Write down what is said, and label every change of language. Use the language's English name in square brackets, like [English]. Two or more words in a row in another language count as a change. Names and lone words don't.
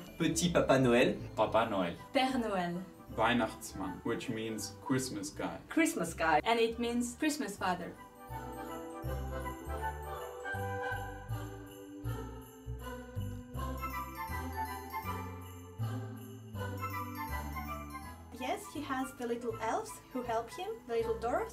[French] Petit Papa Noël. Papa Noel. Père Noël. [German] Weihnachtsmann, [English] which means Christmas guy. Christmas guy. And it means Christmas father. Yes, he has the little elves who help him, the little dwarfs.